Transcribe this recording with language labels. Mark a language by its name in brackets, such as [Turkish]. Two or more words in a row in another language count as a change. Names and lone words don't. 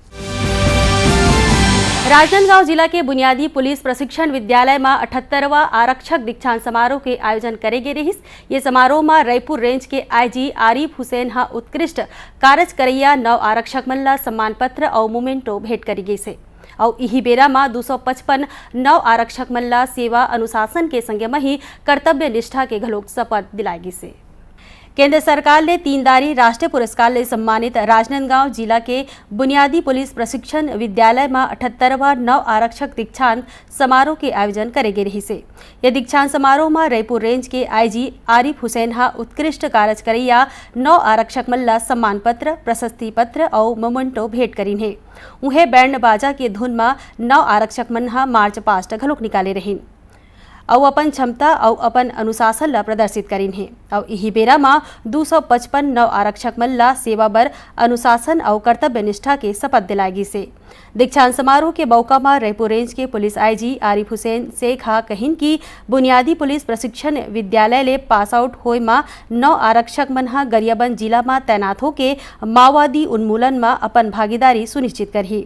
[Chhattisgarhi] राजनांदगांव जिला के बुनियादी पुलिस प्रशिक्षण विद्यालय में 78वां आरक्षक दीक्षांत समारोह के आयोजन करे गए रहिस। ये समारोह में रायपुर रेंज के IG आरिफ हुसैन हा उत्कृष्ट कारज करैया 9 आरक्षक मन ला सम्मान पत्र और मोमेंटो भेंट करी गई से और यही बेरा में 255 9 आरक्षक मन ला सेवा अनुशासन के संगे में ही कर्तव्य निष्ठा के घलोक शपथ दिलाई से। केंद्र सरकार ने 3 दारी राष्ट्रीय पुरस्कार ले सम्मानित राजनांदगांव जिला के बुनियादी पुलिस प्रशिक्षण विद्यालय में 78वां 9 आरक्षक दीक्षांत समारोह के आयोजन करे गए रही से। यह दीक्षांत समारोह में रायपुर रेंज के IG आरिफ हुसैन हा उत्कृष्ट कारज करैया 9 आरक्षक मन ला सम्मान पत्र, प्रशस्ति पत्र और मोमेंटो भेंट करीन है। उन्हें बैंड बाजा के धुन में 9 आरक्षक मन हा [English] march past [Chhattisgarhi] घलोक निकाले रहीन और अपन क्षमता और अपन अनुशासन ला प्रदर्शित करीन है। और यही बेरा में 255 नव आरक्षक मन ला सेवा बर अनुशासन और कर्तव्य निष्ठा के शपथ दिलाएगी से। दीक्षांत समारोह के मौका में रायपुर रेंज के पुलिस आईजी आरिफ हुसैन शेख हा कहिन की बुनियादी पुलिस प्रशिक्षण विद्यालय ले [English] pass out [Chhattisgarhi] होए में 9 आरक्षक मन हा गरियाबंद जिला में तैनात होके माओवादी उन्मूलन में अपन भागीदारी सुनिश्चित करही।